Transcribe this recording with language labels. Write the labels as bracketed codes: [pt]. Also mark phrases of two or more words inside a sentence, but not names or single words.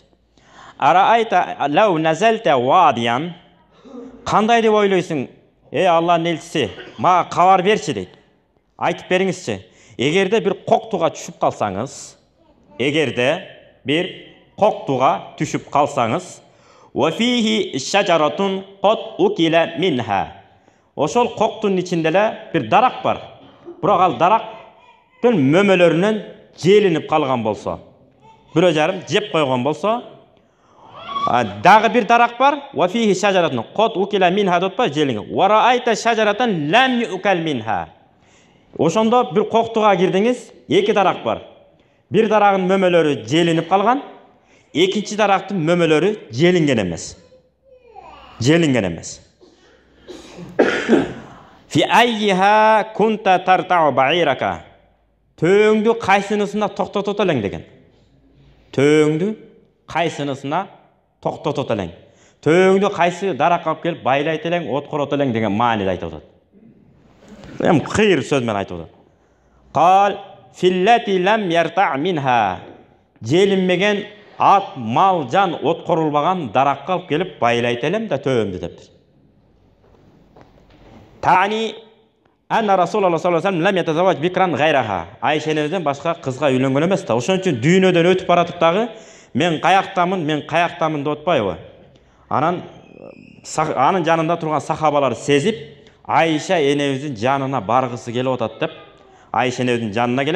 [ar] أرأيت لو نزلت واديا, [ky] кандай деп ойлойсуң? Аллахтын элчиси, мага кабар берчи дейт. Айтып бериңизчи. Эгерде бир коктуга түшүп калсаңыз, [ar] وفيه شجرة قد أكل منها. [ky] Ошол коктун ичинде эле бир дарак бар. Бирок ал дарак мөмөлөрүнөн желинип калган болсо, бирөө жарым жеп койгон болсо, дагы бир дарак бар, [ar] وفيه شجرة قد أكل منها [ky] деп па желиңе. [ar] ورأيت شجرة لم يؤكل منها. [ky] Ошондо бир коктуга кирдиңиз, эки дарак бар. Бир дарагын мөмөлөрү желинип калган, экинчи дарактын мөмөлөрү желинген эмес. Желинген эмес. [ar] في أيها كنت ترتع بعيرك. [ky] Төөңдү кайсынысына токтотот элең деген. Төөңдү кайсынысына токтотот элең. Төөңдү кайсы даракка алып келип байлайт элең, откорот элең деген мааниде айтып атат. Эм кыйыр сөз менен айтып атат. [ar] قال في التي لم يرتع منها. [ky] Желинмеген ат, мал, жан откорулбаган даракка алып келип байлайт элем да төөмдү дептир. [ar] تعني أن رسول الله صلى الله عليه وسلم لم يتزوج بكرا غيرها. [ky] Айша энебизден башка кызга үйлөнгөн эмес да. Ошон үчүн дүйнөдөн өтүп баратып дагы мен каяктамын деп атпайбы? Анын жанында турган сахабалар сезип, Айша энебиздин жанына баргысы келип атат деп, Айша энебиздин жанына келет.